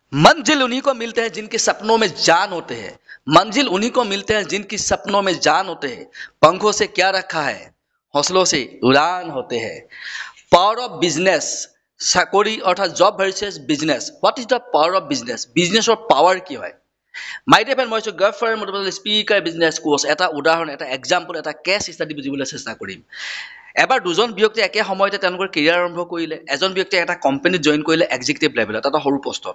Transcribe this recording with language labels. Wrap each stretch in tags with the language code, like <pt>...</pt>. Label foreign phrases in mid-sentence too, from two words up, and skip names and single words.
<hi>मंजिल उन्हीं को मिलते हैं जिनके सपनों में जान होते हैं। मंजिल उन्हीं को मिलते हैं जिनकी सपनों में जान होते हैं। पंखों से क्या रखा है, हौसलों से उड़ान होते हैं।</hi> <en>power of business,</en> <as>চাকৰি অৰ্থাৎ</as> <en>job versus business. What is the power of business?</en> <as>বিজনেছৰ পাৱাৰ কি হয়?</as> <en>My dear friend,</en> <as>মই গফাৰ</as> <en>motivational speaker business course</en> <as>এটা উদাহৰণ, এটা এক্সাম্পল, এটা</as> <en>case study</en> <as>বুজিবলৈ চেষ্টা কৰিম। এবাৰ দুজন ব্যক্তি একে সময়তে তেওঁলোকৰ কেৰিয়াৰ আৰম্ভ কৰিলে। এজন ব্যক্তিয়ে এটা কোম্পানীত জইন কৰিলে</as> <en>executive level,</en> <as>এটা সৰু পষ্টত।</as>